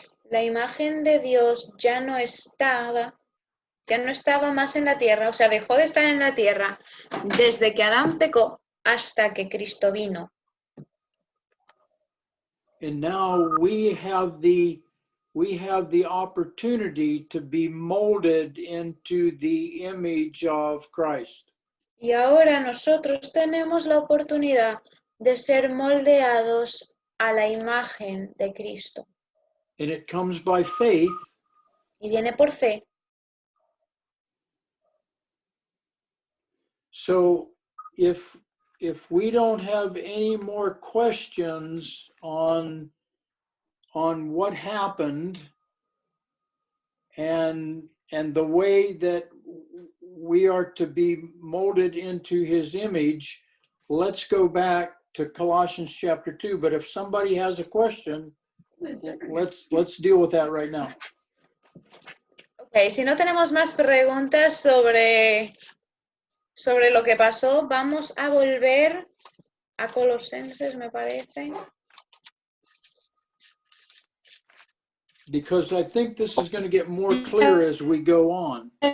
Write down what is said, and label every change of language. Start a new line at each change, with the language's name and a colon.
Spanish: La imagen de Dios ya no estaba más en la tierra, o sea, dejó de estar en la tierra desde que Adán pecó hasta que Cristo vino.
English: And now we have the opportunity to be molded into the image of Christ.
Spanish: Y ahora nosotros tenemos la oportunidad de ser moldeados a la imagen de Cristo.
English: And it comes by faith.
Spanish: Y viene por fe.
English: So if we don't have any more questions on what happened and the way that we are to be molded into his image, let's go back to Colossians chapter 2. But if somebody has a question, let's deal with that right now.
Spanish: Okay, si no tenemos más preguntas sobre lo que pasó, vamos a volver a Colosenses, me parece.
English: Because I think this is going to get more clear as we go on.